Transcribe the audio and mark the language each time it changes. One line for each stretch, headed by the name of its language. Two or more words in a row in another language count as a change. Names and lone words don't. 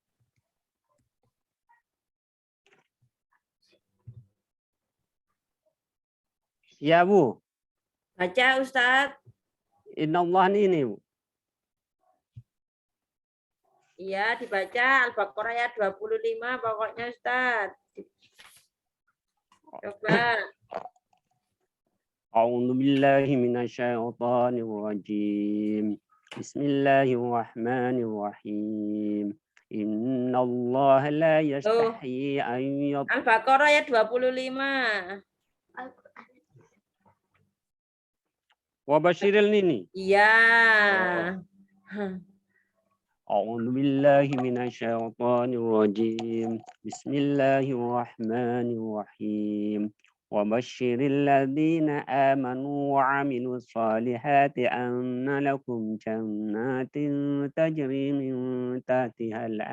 Indonesian: Iya, Bu. Baca, Ustadz. Innallah ini, Bu. Iya, dibaca Al-Baqarah ayat 25 pokoknya, Ustadz. Coba.
Arabic: أعوذ بالله من الشيطان الرجيم. بسم الله الرحمن الرحيم. إن الله لا يستحيي أن
Indonesian: Al-Baqarah ayat 25. wa basyiril nini. Iya.
Arabic: أعوذ بالله من الشيطان الرجيم. بسم الله الرحمن الرحيم. وبشر الذين آمنوا وعملوا الصالحات أن لكم جنات تجري من تحتها